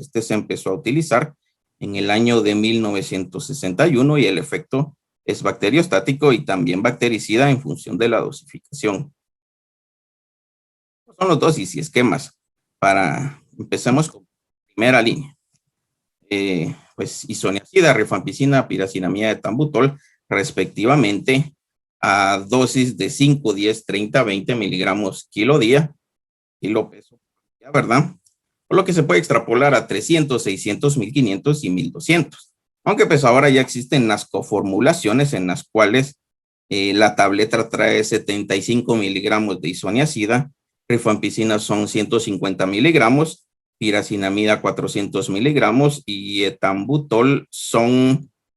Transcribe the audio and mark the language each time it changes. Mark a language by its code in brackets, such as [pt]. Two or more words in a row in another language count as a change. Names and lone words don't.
[es] Este se empezó a utilizar en el año de 1961 y el efecto es bacteriostático y también bactericida en función de la dosificación. Son los dosis y esquemas. Empecemos con primera línea. Pues isoniazida, rifampicina, piracinamida, etambutol, respectivamente, a dosis de 5, 10, 30, 20 miligramos kilo día, kilo peso, ¿verdad? Por lo que se puede extrapolar a 300, 600, 1500 y 1200. Aunque pues ahora ya existen las coformulaciones en las cuales la tableta trae 75 miligramos de isoniazida, rifampicina son 150 miligramos, piracinamida 400 miligramos y etambutol son